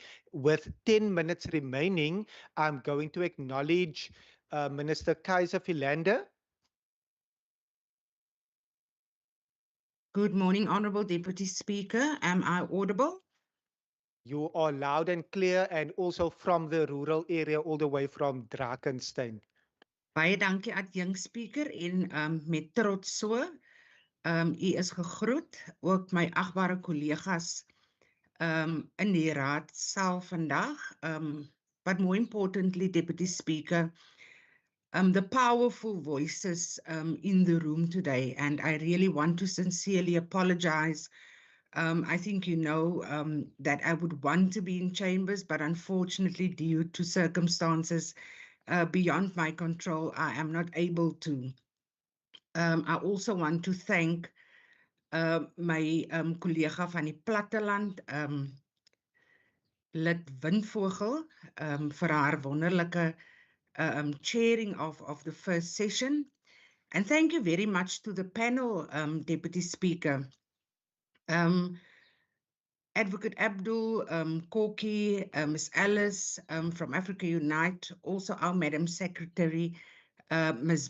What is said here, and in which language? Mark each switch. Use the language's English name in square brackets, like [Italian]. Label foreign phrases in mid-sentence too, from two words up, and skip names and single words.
[English] With 10 minutes remaining, I'm going to acknowledge Minister Kaiser Philander. Good morning, Honourable Deputy Speaker. Am I audible? You are loud and clear, and also from the rural area all the way from Drakenstein. [Afrikaans] Baie dankie adjunk speaker en met trots so. U is gegroet, ook my agbare kollegas in die raadsaal vandag. [English] But more importantly, Deputy Speaker, the powerful voices in the room today, and I really want to sincerely apologize. I think you know that I would want to be in chambers, but unfortunately, due to circumstances beyond my control, I am not able to. I also want to thank my [Afrikaans] collega van die platteland, [English] Lid Windvogel, [Afrikaans] vir haar wonderlike [English] chairing of the first session. And thank you very much to the panel, Deputy Speaker. Advocate Abdul, Koki, Ms. Alice from Africa Unite, also our Madam Secretary, Ms.